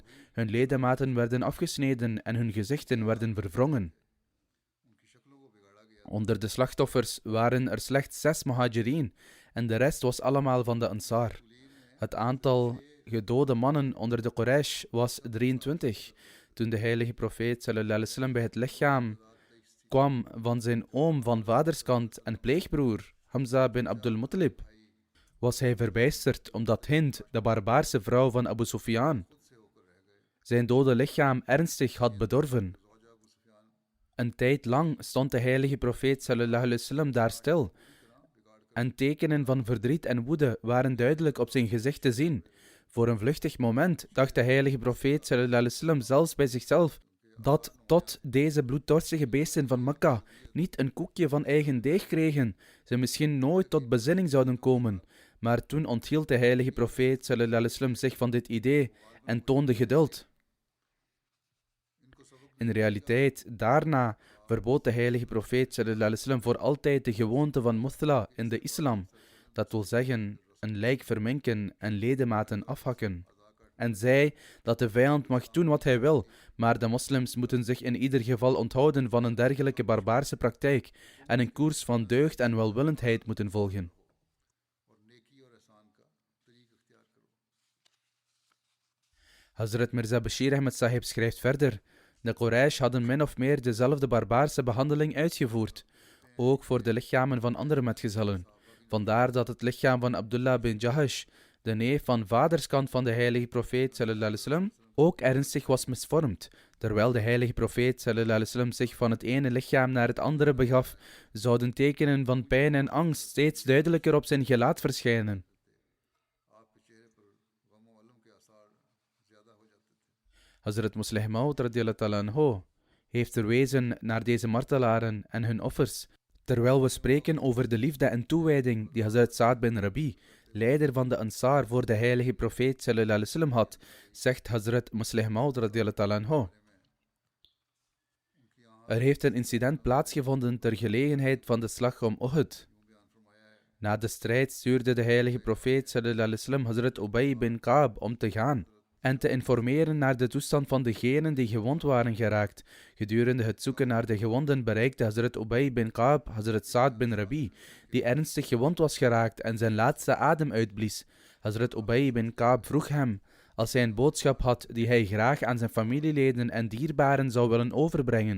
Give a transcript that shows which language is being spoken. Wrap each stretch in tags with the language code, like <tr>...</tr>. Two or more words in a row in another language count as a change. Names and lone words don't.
<nl>Hun ledematen werden afgesneden en hun gezichten werden verwrongen. Onder de slachtoffers waren er slechts 6 muhajirin en de rest was allemaal van de Ansar. Het aantal gedode mannen onder de Quraysh was 23. Toen de heilige profeet</nl> <ar>صلى الله عليه وسلم</ar> <nl>bij het lichaam kwam van zijn oom van vaderskant en pleegbroer, Hamza bin Abdul Muttalib, was hij verbijsterd omdat Hind, de barbaarse vrouw van Abu Sufyan, zijn dode lichaam ernstig had bedorven. Een tijd lang stond de heilige profeet</nl> <ar>صلى الله عليه وسلم</ar> <nl>daar stil en tekenen van verdriet en woede waren duidelijk op zijn gezicht te zien. Voor een vluchtig moment dacht de heilige profeet</nl> <ar>صلى الله عليه وسلم</ar> <nl>zelfs bij zichzelf dat tot deze bloeddorstige beesten van Mekka niet een koekje van eigen deeg kregen, ze misschien nooit tot bezinning zouden komen. Maar toen onthield de heilige profeet</nl> <ar>صلى الله عليه وسلم</ar> <nl>zich van dit idee en toonde geduld. In realiteit, daarna verbood de heilige profeet</nl> <ar>صلى الله عليه وسلم</ar> <nl>voor altijd de gewoonte van muthla in de islam, dat wil zeggen een lijk verminken en ledematen afhakken. En zei dat de vijand mag doen wat hij wil, maar de moslims moeten zich in ieder geval onthouden van een dergelijke barbaarse praktijk en een koers van deugd en welwillendheid moeten volgen. Hazrat Mirza Bashir Ahmed Sahib schrijft verder, de Quraysh hadden min of meer dezelfde barbaarse behandeling uitgevoerd, ook voor de lichamen van andere metgezellen. Vandaar dat het lichaam van Abdullah bin Jahash, de neef van vaderskant van de heilige profeet</nl> <ar>صلى الله عليه وسلم,</ar> <nl>ook ernstig was misvormd. Terwijl de heilige profeet</nl> <ar>صلى الله عليه وسلم</ar> <nl>zich van het ene lichaam naar het andere begaf, zouden tekenen van pijn en angst steeds duidelijker op zijn gelaat verschijnen. Hazrat Musleh Maud</nl> <ar>رضي الله تعالى عنه</ar> <nl>heeft verwezen naar deze martelaren en hun offers. Terwijl we spreken over de liefde en toewijding die Hazrat Saad bin Rabi, leider van de Ansar, voor de heilige profeet</nl> <ar>صلى الله عليه وسلم</ar> <nl>had, zegt Hazrat Musleh Maud</nl> <ar>رضي الله تعالى عنه.</ar> <nl>Er heeft een incident plaatsgevonden ter gelegenheid van de slag om Uhud. Na de strijd stuurde de heilige profeet</nl> <ar>صلى الله عليه وسلم</ar> <nl>Hazrat Ubay bin Ka'b om te gaan en te informeren naar de toestand van degenen die gewond waren geraakt. Gedurende het zoeken naar de gewonden bereikte Hazrat Ubay bin Ka'b Hazrat Saad bin Rabi, die ernstig gewond was geraakt en zijn laatste adem uitblies. Hazrat Ubay bin Ka'b vroeg hem, als hij een boodschap had die hij graag aan zijn familieleden en dierbaren zou willen overbrengen.</nl>